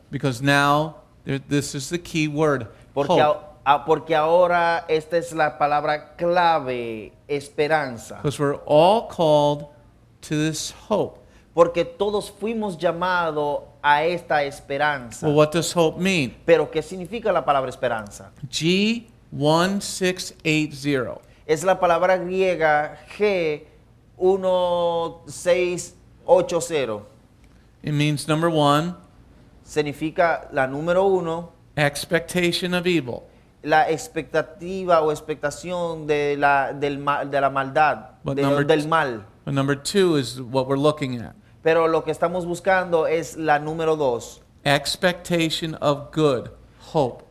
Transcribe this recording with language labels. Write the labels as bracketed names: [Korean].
[English] Because now this is the key word. [Spanish] Porque, [English] Hope. [Spanish] porque ahora esta es la palabra clave, esperanza. [English] Because we're all called to this hope. [Spanish] Porque todos fuimos llamados a esta esperanza. [English] Well, what does hope mean? [Spanish] Pero ¿qué significa la palabra esperanza? [English] G1680. [Spanish] Es la palabra griega G1680. [English] It means number 1, [Spanish] Significa la número 1, [English] expectation of evil. [Spanish] la expectativa o expectación de la maldad, [English] But [Spanish] del mal. [English] But number 2 is what we're looking at. [Spanish] Pero lo que estamos buscando es la número 2. [English] Expectation of good, hope.